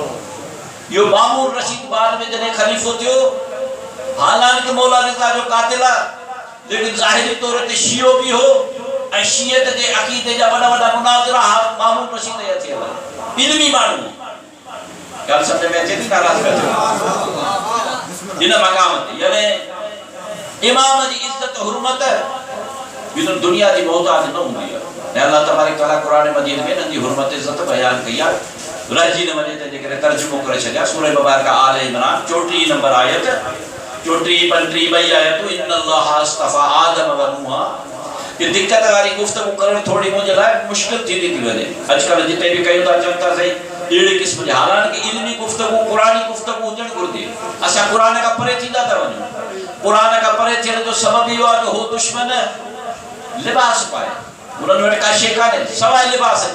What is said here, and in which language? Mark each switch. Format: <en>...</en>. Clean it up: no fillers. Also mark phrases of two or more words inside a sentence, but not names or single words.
<sd>इहो मामून रशीद बाद में जॾहिं ख़लीफ़ो थियो, हालांकि मौला रिज़ा जो क़ातिल आहे, लेकिन ज़ाहिरी तौर ते शियो बि हो ऐं शियत जे अक़ीदे जा वॾा वॾा मुनाज़िरा मामून रशीद जा थियल आहिनि। इल्मी माण्हू ॻाल्हि सम्झ में अचे थी? नाराज़ पिया थियो हिन मक़ाम ते। यानी इमाम जी इज़त हुर्मत बिन दुनिया जी मोहताज न हूंदी आहे।</sd> <ar>الله تبارك وتعالى</ar> <sd>क़ुरान मजीद में इन्हनि जी हुर्मत इज़त बयान कई आहे। रहिजी न वञे तंहिंजे करे तर्जुमो करे छॾिया। सूरह मुबारक आल इमरान 34 नंबर आयत, 34 35 ॿई आयतूं।</sd> <ar>إن الله اصطفى آدم و نوح.</ar> <sd>ये दिक्कत वारी गुफ्तगू करण थोड़ी मुझे लाइ मुश्किल थी वञे। अॼुकल्ह जिते बि कयूं था चवनि था सही अहिड़े क़िस्म जी, हालांकि इल्मी गुफ्तगू क़ुरानी गुफ्तगू हुजणु घुरिजे। असां क़ुरान खां परे थींदा था वञूं। क़ुरान खां परे थियण जो सबबु इहो आहे जो हो दुश्मन लिबास पाए, उन्हनि वटि का शइ कान्हे सवाइ लिबास जे।</sd>